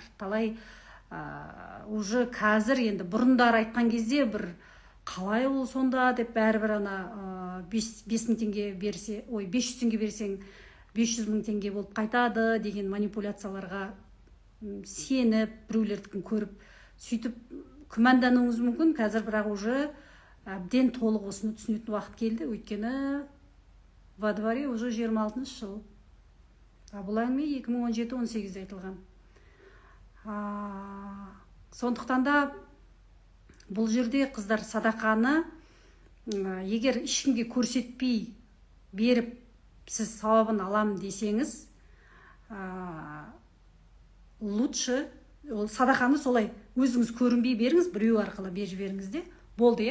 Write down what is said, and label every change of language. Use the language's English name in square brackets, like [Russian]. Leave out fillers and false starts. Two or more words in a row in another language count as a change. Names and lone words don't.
[Kazakh] Талай уже қазір, енді бұрындар айтқан кезде бір қалай ол сонда деп, бәрібір ана 5 мың теңге берсе, 500 теңге берсең 500 мың теңге болып қайтады деген манипуляцияларға сеніп, біреулердікін көріп, сөйтіп күмәндануыңыз мүмкін. Қазір бірақ уже әбден толық осыны түсінетін уақыт келді. Өйткені [Russian] во дворе уже [Kazakh] 26 жыл. Бұл әңгіме 2017-18-де айтылған. Сондықтан да бұл жерде қыздар садақаны егер ешкімге көрсетпей беріп, сіз сауабын алам десеңіз, лучше садақаны солай өзіңіз көрінбей беріңіз, біреу арқылы беріп жіберіңіз де болды.